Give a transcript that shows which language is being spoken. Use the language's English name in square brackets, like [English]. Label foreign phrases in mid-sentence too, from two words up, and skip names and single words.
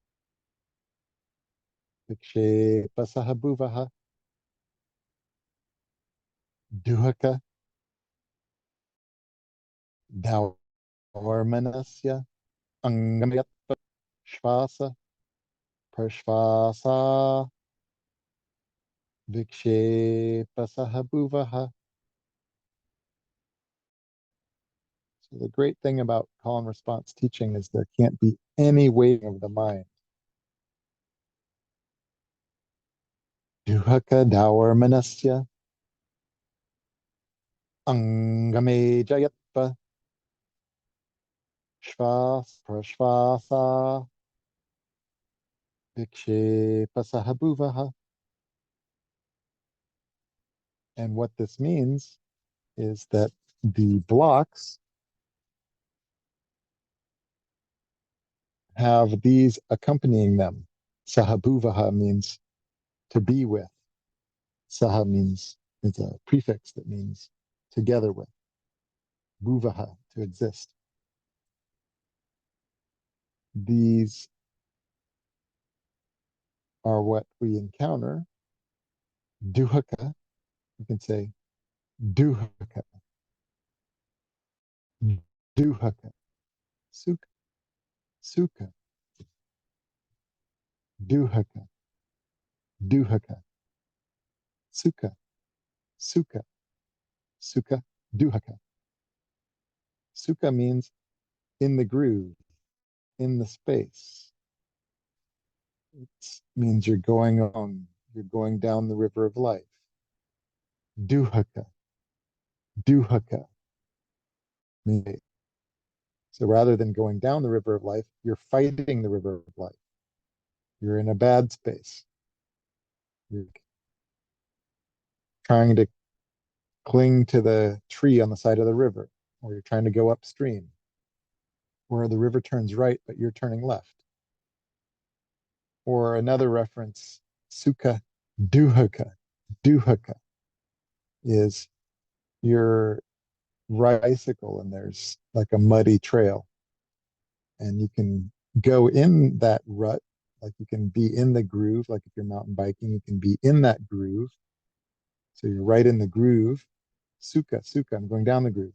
[Sanskrit] विक्षेप, सहभुवः, दुःख, दौर्मनस्य, अङ्गमेजयत्व, श्वास, प्रश्वास, विक्षेप, सहभुवः. [English] So the great thing about call and response teaching is there can't be any weighting of the mind. [Sanskrit] दुःख दौर्मनस्य, अङ्गमे जयत्व, श्वास प्रश्वास, विक्षेप, सहभुवः. [English] And what this means is that the blocks have these accompanying them. Sahabuvaha means to be with. Saha means, it's a prefix that means together with. Bhuvaha, to exist. These are what we encounter. [Sanskrit] दुःख, [English] you can say [Sanskrit] दुःख, दुःख, सुख, सुख, दुःख, दुःख, सुख, सुख, सुख, दुःख. [English] Sukha means in the groove, in the space. It means you're going on, you're going down the river of life. [Sanskrit] दुःख, दुःख. [English] So rather than going down the river of life, you're fighting the river of life. You're in a bad space. You're trying to cling to the tree on the side of the river, or you're trying to go upstream, where the river turns right, but you're turning left. Or another reference, [Sanskrit] सुख दुःख. [English] Duhaka is you're bicycle and there's like a muddy trail, and you can go in that rut, like you can be in the groove, like if you're mountain biking, you can be in that groove. So you're right in the groove. [Sanskrit] सुख, सुख, [English] I'm going down the groove.